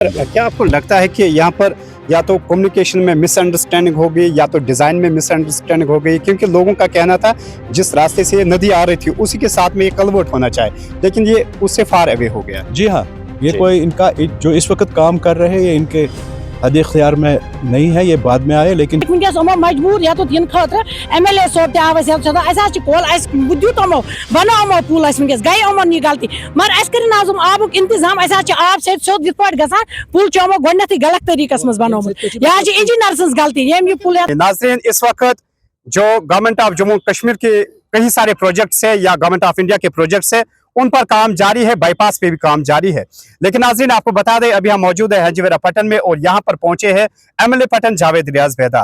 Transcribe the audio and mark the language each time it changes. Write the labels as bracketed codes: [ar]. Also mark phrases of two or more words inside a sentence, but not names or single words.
[hi] क्या आपको लगता है कि यहाँ पर या तो कम्युनिकेशन में मिसअंडरस्टैंडिंग हो गई या तो डिज़ाइन में मिसअंडरस्टैंडिंग हो गई, क्योंकि लोगों का कहना था जिस रास्ते से ये नदी आ रही थी उसी के साथ में ये कलवर्ट होना चाहिए, लेकिन ये उससे [en] far away [hi] हो गया। जी हाँ, ये जी। कोई इनका जो इस वक्त काम कर रहे हैं ये इनके हद इख्तियार में नहीं है, ये बाद में आए। लेकिन [ks] वनकस यमो मजबूर या तो दिन खतर एमएलए सोब ते कॉल बुद्यू तमो बनामो पुल वनकस गई अमन यह गलती मगर अस कर आबुक इंतजाम आब से सोद इत पाट गसान पुल चमो गोडनेथि गलत तरीकस मज बनोमुत यह इंजीनियर सन्स गलती यम यह पुल। [hi] नाज़रीन, इस वक्त जो [en] Government of Jammu Kashmir [hi] के कई सारे प्रोजेक्ट्स है या [en] Government of India [hi] के प्रोजेक्ट्स है उन पर काम जारी है, बाईपास पे भी काम जारी है। लेकिन नाज़रीन, आपको बता दें अभी हम मौजूद है हाजीवेरा पटन में और यहाँ पर पहुंचे हैं एमएलए पटन जावेद रियाज बेदार।